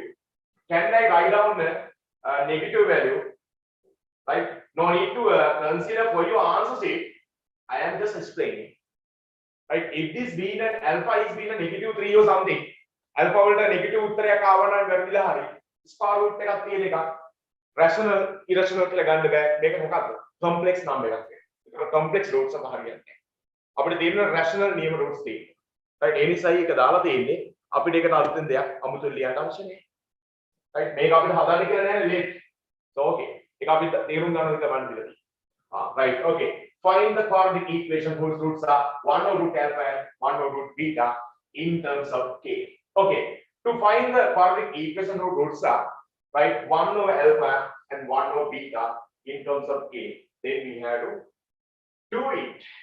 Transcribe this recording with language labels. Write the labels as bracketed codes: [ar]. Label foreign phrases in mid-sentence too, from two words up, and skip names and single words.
[en] Can I write down a negative value? Right? No need to consider for your answer sheet. I am just explaining. Right? If this being an alpha is being a negative 3 or something, alpha will negative [si] උත්තරය කාවන වැරදිලා හරි. [en] Square root [si] එකක් තියෙන එකක්. [en] Rational, irrational [si] කියලා ගන්න බෑ. මේක මොකක්ද? [en] Complex number [si] එකක්. ඒක [en] complex roots [si] එක හරියන්නේ. අපිට තියෙන rational නියම roots තියෙනවා. right? ඒ නිසායි ඒක දාලා තියෙන්නේ. අපිට ඒකට අලුතෙන් දෙයක් අමුතුවෙන් ලියන්න අවශ්‍ය නැහැ. right? මේක අපිට හදන්න කියලා නෑ ලේට්. [en] so okay. [si] ඒක අපි තේරුම් ගන්න විදිහ බලන්න දෙලා තියෙනවා. [en] right. okay. Find the quadratic equation whose roots are 1 over root alpha and 1 over root beta in terms of k. Okay. To find the quadratic equation whose roots are right 1 over alpha and 1 over beta in terms of k, then we have to do it.